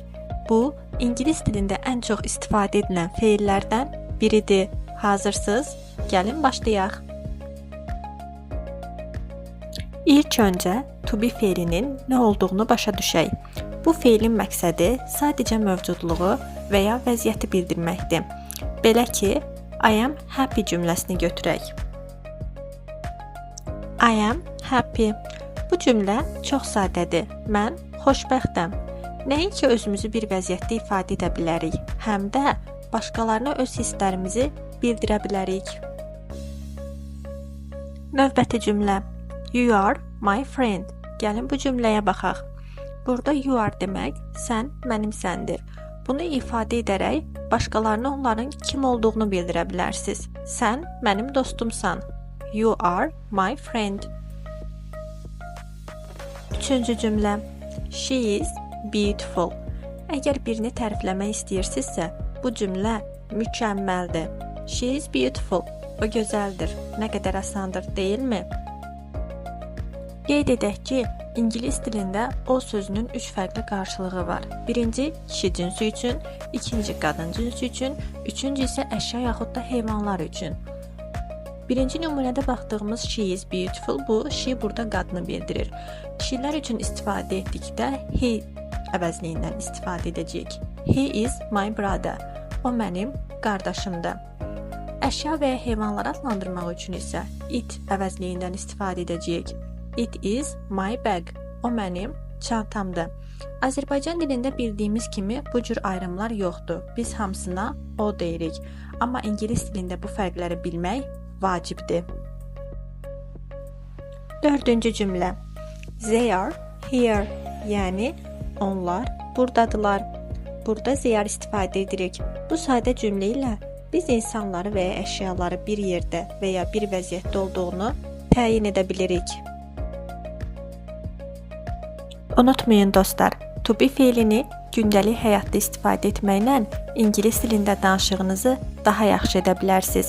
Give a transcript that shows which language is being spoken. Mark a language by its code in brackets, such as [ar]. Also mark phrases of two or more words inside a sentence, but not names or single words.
[az] Bu, İngilis dilində ən çox istifadə edilən feillərdən biridir. Hazırsınız? Gəlin başlayaq. İlk öncə [en] to be [az] feilinin nə olduğunu başa düşək. Bu feilin məqsədi sadəcə mövcudluğu və ya vəziyyəti bildirməkdir. Belə ki, [en] I am happy [az] cümləsini götürək. [en] I am happy. [az] Bu cümlə çox sadədir. Mən xoşbəxtəm. Nəinki özümüzü bir vəziyyətdə ifadə edə bilərik, həm də başqalarına öz hisslərimizi bildirə bilərik. Növbəti cümlə. [en] You are my friend. [az] Gəlin bu cümləyə baxaq. Burada [en] you are [az] demək, sən mənimsəndir. Bunu ifadə edərək başqalarına onların kim olduğunu bildirə bilərsiniz. Sən mənim dostumsan. [en] You are my friend. [az] Üçüncü cümlə. [en] She is beautiful. [az] Əgər birini tərifləmək istəyirsinizsə, bu cümlə mükəmməldir. [en] She is beautiful. [az] O gözəldir. Nə qədər asandır, deyilmi? Qeyd edək ki, İngilis dilində o sözünün 3 fərqli qarşılığı var. Birinci, kişi cinsi üçün, ikinci, qadın cinsi üçün, üçüncü isə əşya yaxud da heyvanlar üçün. Birinci nümunədə baxdığımız [en] she is beautiful, [az] bu she burada qadını bildirir. Kişilər üçün istifadə etdikdə he əvəzliyindən istifadə edəcəyik. [en] He is my brother. [az] O mənim qardaşımdır. Əşya və ya heyvanları adlandırmaq üçün isə it əvəzliyindən istifadə edəcəyik. [en] It is my bag. [az] O mənim çantamdır. Azərbaycan dilində bildiyimiz kimi bu cür ayrımlar yoxdur. Biz hamısına o deyirik. Amma İngilis dilində bu fərqləri bilmək vacibdir. Dördüncü cümlə. [en] They are here. [az] Yəni, onlar buradadılar. Burada [en] they are [az] istifadə edirik. Bu sadə cümlə ilə biz insanları və ya əşyaları bir yerdə və ya bir vəziyyətdə olduğunu təyin edə bilirik. Unutmayın dostlar, [en] to be [az] feilini gündəlik həyatda istifadə etməklə İngilis dilində danışığınızı daha yaxşı edə bilərsiniz.